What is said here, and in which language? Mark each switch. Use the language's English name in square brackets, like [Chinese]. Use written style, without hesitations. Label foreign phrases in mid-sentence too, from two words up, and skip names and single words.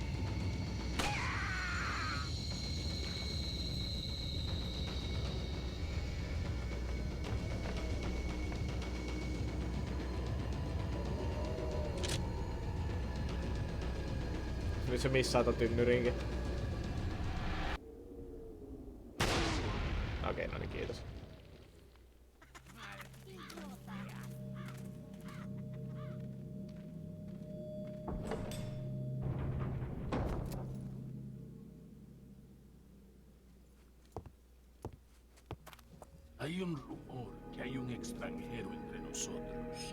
[Finnish] Nyt se missaa ton tynnyrinkin. Okei, no niin, kiitos. [Spanish] Hay un rumor que hay un extranjero entre nosotros.